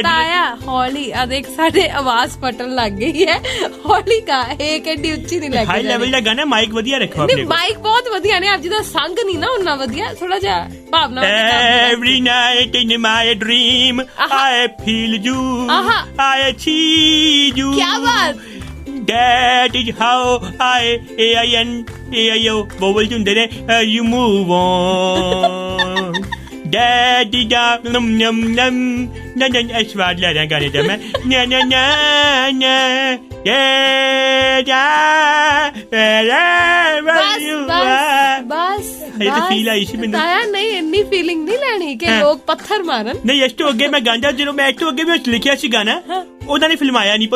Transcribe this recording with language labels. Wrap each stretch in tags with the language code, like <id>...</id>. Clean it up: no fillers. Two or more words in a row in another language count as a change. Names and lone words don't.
<pa>ਤਾਇਆ ਹੌਲੀ ਆ, ਦੇਖ ਸਾਡੇ ਆਵਾਜ਼ ਫਟਣ ਲੱਗ ਗਈ ਹੈ। ਹੌਲੀ ਗਾ, ਹੇਕ ਐਡੀ ਉੱਚੀ ਨਹੀਂ ਲੱਗੀ।</pa> <en>high level</en> <pa>ਦਾ ਗਾਣਾ, ਮਾਈਕ ਵਧੀਆ ਰੱਖੋ ਆਪਣੇ ਕੋਲ। ਮਾਈਕ ਬਹੁਤ ਵਧੀਆ ਨੇ, ਆਪ ਜਿਹਦਾ ਸੰਗ ਨਹੀਂ ਨਾ ਉਹਨਾਂ ਵਧੀਆ, ਥੋੜਾ ਜਿਹਾ ਭਾਵਨਾ।</pa> <en>Every night in my dream I feel you, I achieve you.</en> <hi>क्या बात?</hi> <en>That is how AIO vowels</en> <pa>ਹੁੰਦੇ ਨੇ,</pa> <en>you move on. That is the num num num</en> <pa>ਨਨ ਸਵਾਦ ਲੈ ਰਿਹਾ ਗਾਣੇ ਦਾ ਮੈਂ। ਨਾ ਨਾ ਨਾ ਨਾ ਬਸ ਇਹ ਤਾਂ ਫੀਲ ਆਈ ਸੀ ਮੈਨੂੰ। ਤਾਇਆ ਨਹੀਂ, ਇੰਨੀ ਫੀਲਿੰਗ ਨਹੀਂ ਲੈਣੀ ਕਿ ਲੋਕ ਪੱਥਰ ਮਾਰਨ। ਨਹੀਂ, ਇਸ ਤੋਂ ਅੱਗੇ ਮੈਂ ਗਾਂਦਾ, ਜਦੋਂ ਮੈਂ ਇਸ ਤੋਂ ਅੱਗੇ ਵੀ ਲਿਖਿਆ ਸੀ ਗਾਣਾ, ਉਹਨਾਂ ਨੇ ਫਿਲਮਾਇਆ ਨਹੀਂ।</pa>